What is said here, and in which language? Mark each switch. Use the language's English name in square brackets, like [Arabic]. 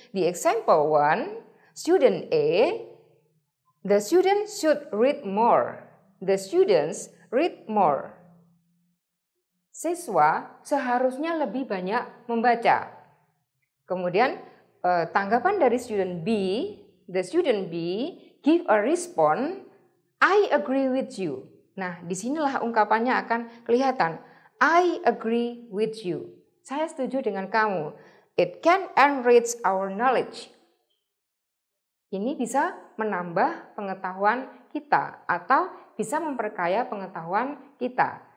[English] The example 1, student A, the student should read more. The students read more. [Indonesian] Siswa seharusnya lebih banyak membaca. Kemudian tanggapan dari [English] student B, the student B give a response, I agree with you. [Indonesian] Nah, disinilah ungkapannya akan kelihatan. [English] I agree with you. [Indonesian] Saya setuju dengan kamu. [English] It can enrich our knowledge. [Indonesian] Ini bisa menambah pengetahuan kita atau bisa memperkaya pengetahuan kita.